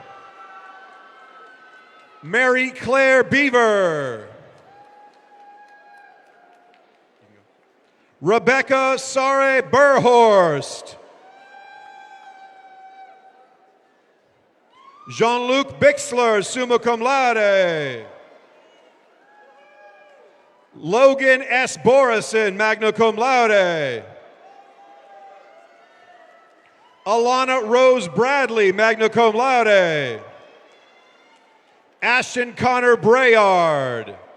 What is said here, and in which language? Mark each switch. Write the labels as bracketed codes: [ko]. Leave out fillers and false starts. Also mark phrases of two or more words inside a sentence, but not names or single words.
[en] Mary Claire Beaver. Rebecca Sare Burhorst. Jean-Luc Bixler, [la] summa cum laude. [en] Logan S. Borison, [la] magna cum laude. [en] Alana Rose Bradley, [la] magna cum laude. [en] Ashton Connor Brayard.